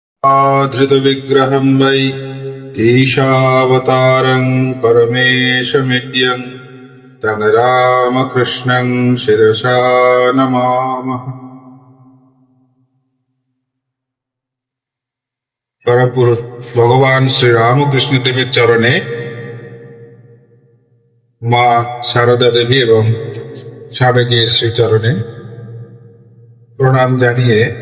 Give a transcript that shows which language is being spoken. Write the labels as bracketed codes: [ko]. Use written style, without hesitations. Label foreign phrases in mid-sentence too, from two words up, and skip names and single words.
[sa] धृतविग्रहं वै ईशावतारं परमेशमित्यं तं रामकृष्णं शिरसा नमामः। [bn] পরমপুরুষ ভগবান শ্রী রামকৃষ্ণ দেবের চরণে মা সারদা দেবী এবং সাবেকের শ্রীচরণে প্রণাম জানিয়ে